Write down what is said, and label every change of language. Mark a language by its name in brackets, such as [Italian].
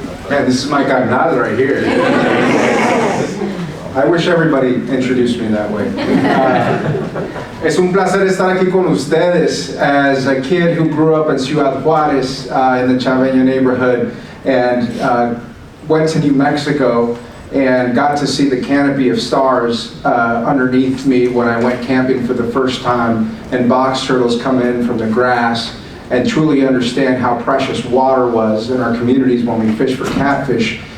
[English] Man, this is my carnal right here. I wish everybody introduced me that way. [Spanish] Es un placer estar aquí con ustedes. [English] As a kid who grew up in Ciudad Juárez in the Chaveño neighborhood and went to New Mexico and got to see the canopy of stars underneath me when I went camping for the first time, and box turtles come in from the grass, and truly understand how precious water was in our communities when we fish for catfish.